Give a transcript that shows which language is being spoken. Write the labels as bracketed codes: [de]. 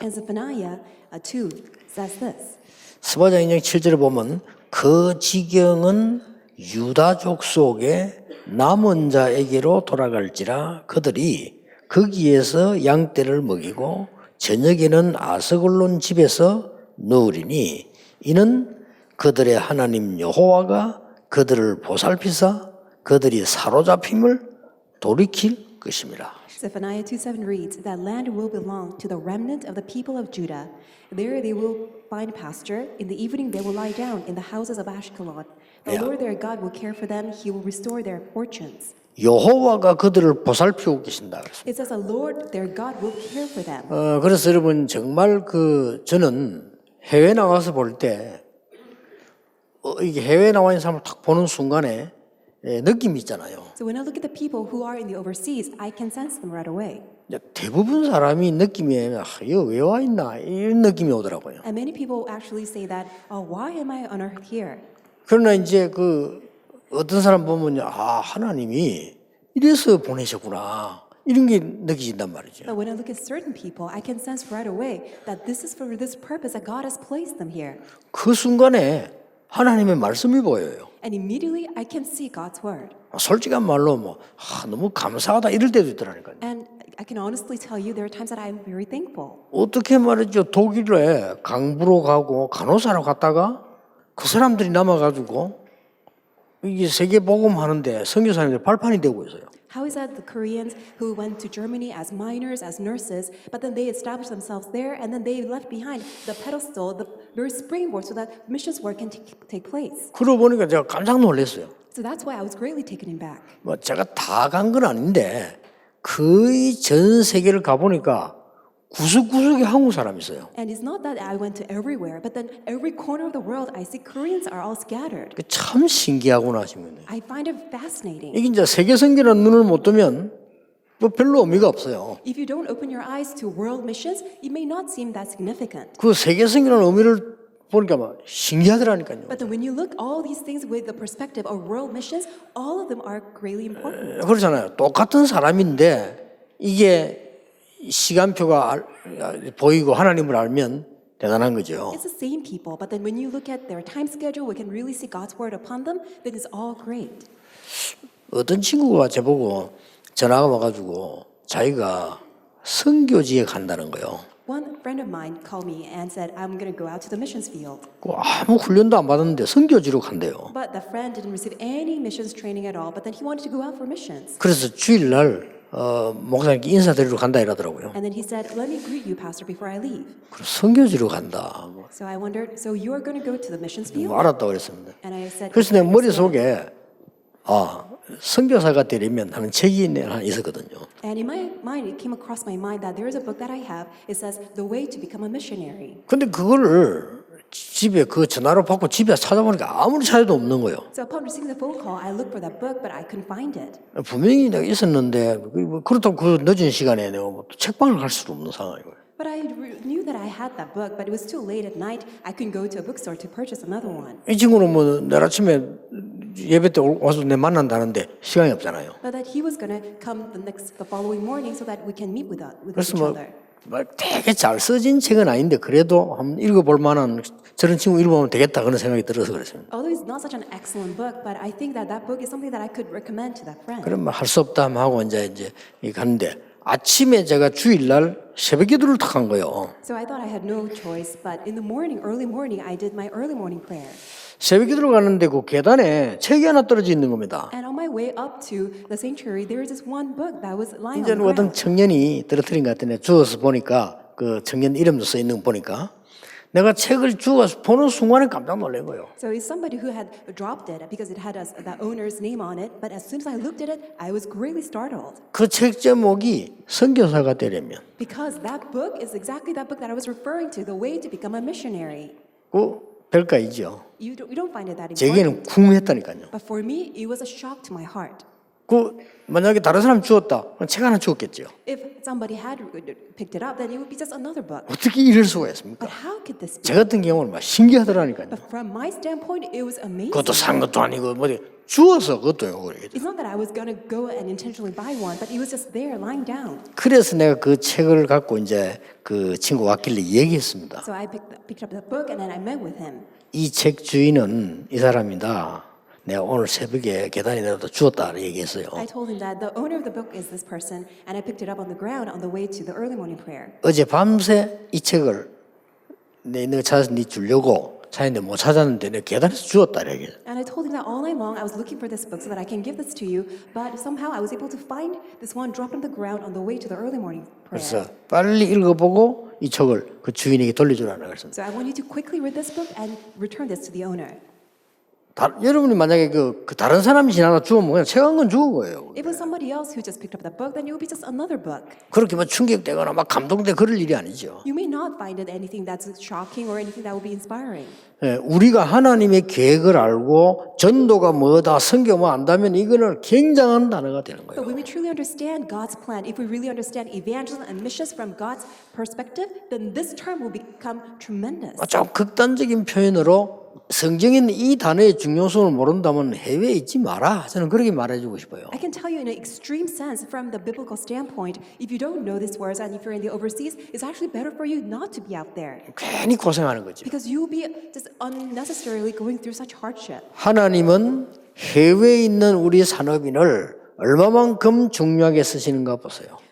[en] And Zephaniah 2 says this. [ko] 스바냐 2장 7절에 보면 그 지경은 유다족 속에 남은 자에게로 돌아갈지라 그들이 거기에서 양떼를 먹이고 저녁에는 아스글론 집에서 누우리니 이는 그들의 하나님 여호와가 그들을 보살피사 그들이 사로잡힘을 돌이킬 것임이라. [en] Zephaniah 2:7 reads, That land will belong to the remnant of the people of Judah. There they will find pasture. In the evening they will lie down in the houses of Ashkelon. The Lord their God will care for them. He will restore their fortunes. [ko] 여호와가 그들을 보살피고 계신다 그랬습니다. [en] It says the Lord their God will care for them. [ko] 그래서 여러분 정말 저는 해외 나가서 볼 때 이게 해외 나와 있는 사람을 딱 보는 순간에 느낌이 있잖아요. [en] So when I look at the people who are in the overseas, I can sense them right away. [ko] 대부분 사람이 느낌이 이거 왜 와 있나 이런 느낌이 오더라고요. [en] And many people actually say that, why am I on earth here? [ko] 그러나 이제 어떤 사람 보면 하나님이 이래서 보내셨구나 이런 게 느껴진단 말이죠. [en] But when I look at certain people, I can sense right away that this is for this purpose that God has placed them here. [ko] 그 순간에 하나님의 말씀이 보여요. [en] And immediately I can see God's word. [ko] 솔직한 말로 너무 감사하다 이럴 때도 있더라니까요. [en] And I can honestly tell you there are times that I am very thankful. [ko] 어떻게 말이죠? 독일에 강부로 가고 간호사로 갔다가 그 사람들이 남아가지고 이게 세계 복음하는데 선교사님들 발판이 되고 있어요. [en] How is that the Koreans who went to Germany as miners, as nurses, but then they established themselves there and then they left behind the pedestal, the very springboard so that missions work can take place. [ko] 그러고 보니까 제가 깜짝 놀랐어요. [en] So that's why I was greatly taken aback. [ko] 제가 다 간 건 아닌데 거의 전 세계를 가보니까 구석구석에 한국 사람이 있어요. [en] And it's not that I went to everywhere, but then every corner of the world I see Koreans are all scattered. [ko] 참 신기하구나 싶네요. [en] I find it fascinating. [ko] 이게 이제 세계 선교라는 눈을 못 뜨면 별로 의미가 없어요. [en] If you don't open your eyes to world missions, it may not seem that significant. [ko] 그 세계 선교라는 의미를 보니까 신기하더라니까요. [en] But then when you look all these things with the perspective of world missions, all of them are greatly important. [ko] 그렇잖아요. 똑같은 사람인데 이게 시간표가 보이고 하나님을 알면 대단한 거죠. [en] It's the same people, but then when you look at their time schedule, we can really see God's word upon them, then it's all great. [ko] 어떤 친구가 저보고 전화가 와가지고 자기가 선교지에 간다는 거요. [en] One friend of mine called me and said, I'm going to go out to the missions field. [ko] 그 아무 훈련도 안 받았는데 선교지로 간대요. [en] But the friend didn't receive any missions training at all, but then he wanted to go out for missions. [ko] 그래서 주일날 목사님께 인사드리러 간다 이러더라고요. [en] And then he said, let me greet you, pastor, before I leave. [ko] 그래서 선교지로 간다. [en] So I wondered, so you're going to go to the missions field? [ko] 알았다고 그랬습니다. [en] And I said, [ko] 그래서 내 머릿속에 선교사가 되려면 하는 책이 하나 있었거든요. [en] and in my mind, it came across my mind that there is a book that I have. It says, The Way to Become a Missionary. [ko] 근데 그거를 집에 그 전화로 받고 집에 찾아보니까 아무리 찾아도 없는 거예요. [en] So upon receiving the phone call, I looked for that book, but I couldn't find it. [ko] 분명히 내가 있었는데 그렇다고 그 늦은 시간에 내가 뭐 책방을 갈 수도 없는 상황이고요. [en] But I knew that I had that book, but it was too late at night. I couldn't go to a bookstore to purchase another one. [ko] 이 친구는 뭐 내일 아침에 예배 때 와서 내 만난다는데 시간이 없잖아요. [en] But that he was going to come the following morning so that we can meet with [ko] 그래서 [en] each 뭐 other. [ko] 되게 잘 써진 책은 아닌데 그래도 한번 읽어볼 만한 저런 친구 읽어보면 되겠다 그런 생각이 들어서 그랬습니다. [en] Although it's not such an excellent book, but I think that that book is something that I could recommend to that friend. [ko] 그러면 할 수 없다 하고 이제 갔는데 아침에 제가 주일날 새벽 기도를 탁 한 거예요. [en] So I thought I had no choice, but in the morning, early morning, I did my early morning prayer. [ko] 새벽 기도를 가는데 그 계단에 책이 하나 떨어져 있는 겁니다. [en] And on my way up to the sanctuary, there was this one book that was lying on [ko] 이제는 [en] the [ko] 어떤 [en] ground. [ko] 청년이 떨어뜨린 것 같은데 주워서 보니까 그 청년 이름도 써 있는 거 보니까 내가 책을 주워서 보는 순간에 깜짝 놀란 거예요. [en] So it's somebody who had dropped it because it had the owner's name on it. But as soon as I looked at it, I was greatly startled [ko] 그 책 제목이 선교사가 되려면 [en] because that book is exactly that book that I was referring to, The Way to Become a Missionary. [ko] 그 별가이죠. [en] You don't find it that important. [ko] 제게는 궁금했다니까요. [en] But for me, it was a shock to my heart. [ko] 그 만약에 다른 사람 주었다, 그럼 책 하나 주었겠죠. [en] If somebody had picked it up, then it would be just another book. [ko] 어떻게 이럴 수가 있습니까? [en] But how could this be? [ko] 제 같은 경우는 막 신기하더라니까요. [en] But from my standpoint, it was amazing. [ko] 그것도 산 것도 아니고 뭐 주어서 그것도요. 그러겠죠. [en] It's not that I was going to go and intentionally buy one, but it was just there lying down. [ko] 그래서 내가 그 책을 갖고 이제 그 친구가 왔길래 얘기했습니다. [en] So I picked up the book and then I met with him. [ko] 이 책 주인은 이 사람이다. 내가 오늘 새벽에 계단에 내려다 주었다 얘기했어요. [en] I told him that the owner of the book is this person, and I picked it up on the ground on the way to the early morning prayer. [ko] 어제 밤새 이 책을 내가 찾아서 네 주려고 찾았는데 못 찾았는데 내가 계단에서 주었다 얘기했어요. [en] And I told him that all night long I was looking for this book so that I can give this to you, but somehow I was able to find this one dropped on the ground on the way to the early morning prayer. [ko] 그래서 빨리 읽어보고 이 책을 그 주인에게 돌려주라는 그랬습니다. [en] So I want you to quickly read this book and return this to the owner. [ko] 여러분이 만약에 그 다른 사람이 지나가 주우면 그냥 책 한 권 주운 거예요. [en] If it was somebody else who just picked up that book, then it would be just another book. [ko] 그렇게 막 충격되거나 막 감동돼 그럴 일이 아니죠. [en] You may not find it anything that's shocking or anything that will be inspiring. [ko] 예, 우리가 하나님의 계획을 알고 전도가 뭐다, 선교 뭐 안다면 이거는 굉장한 단어가 되는 [en] But [ko] 거예요. [en] when we truly understand God's plan, if we really understand evangelism and missions from God's perspective, then this term will become tremendous. [ko] 좀 극단적인 표현으로 성경에 있는 이 단어의 중요성을 모른다면 해외에 있지 마라. 저는 그렇게 말해주고 싶어요. [en] I can tell you in an extreme sense from the biblical standpoint, if you don't know these words and if you're in the overseas, it's actually better for you not to be out there. [ko] 괜히 고생하는 거죠. [en] Because you'll be just unnecessarily going through such hardship. [ko] 하나님은 해외에 있는 우리 산업인을 얼마만큼 중요하게 쓰시는가 보세요.